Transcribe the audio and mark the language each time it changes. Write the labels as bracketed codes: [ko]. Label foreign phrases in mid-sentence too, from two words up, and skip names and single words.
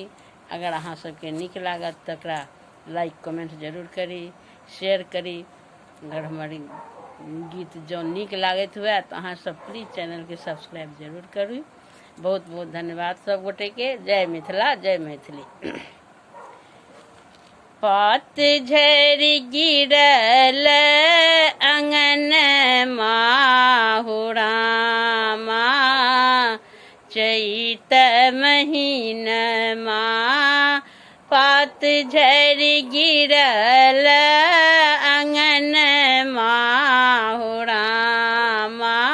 [mai] अगर अहाँ सबके नीक लागत तकरा [en] like comment [mai] जरूर करी, शेयर करी। अगर हमारी गीत जो नीक लागत हुए तो अहाँ सब [en] please channel [mai] के सब्सक्राइब जरूर करू। बहुत बहुत धन्यवाद सब गोटे के। जय मिथिला, जय मैथिली। पतझड़ गिरल अंगन माहु रामा, चैत महीनमा पतझड़ गिरल अंगन माहु रामा,